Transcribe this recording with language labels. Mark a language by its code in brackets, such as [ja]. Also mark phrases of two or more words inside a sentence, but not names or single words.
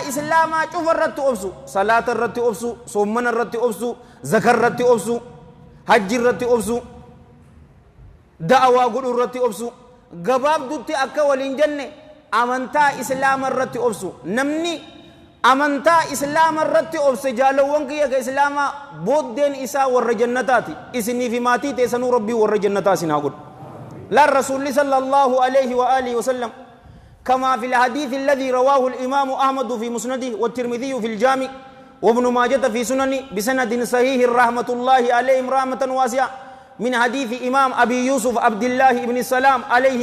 [om] islaamaa cufa irratti obsu salaata irratti obsu soommana irratti obsu zaka irratti obsu hajji irratti obsu da'awaa godhu irratti obsu gabaabdutti akka waliin jenne amantaa islaama irratti obsu namni amantaa islaama irratti obse jaalawwan kiyya ka islaamaa booddeen isaa warra jannataati isinii fi maatii teessanuu rabbii warra jannataa isin haa godhu laan rasuulli [ar] صلى الله عليه وآله وسلم كما في الحديث الذي رواه الإمام أحمد في مسنده والترمذي في الجامع وابن ماجة في سننه بسند صحيح رحمة الله عليهم رحمة واسعة من حديث إمام أبي يوسف عبد الله بن السلام عليه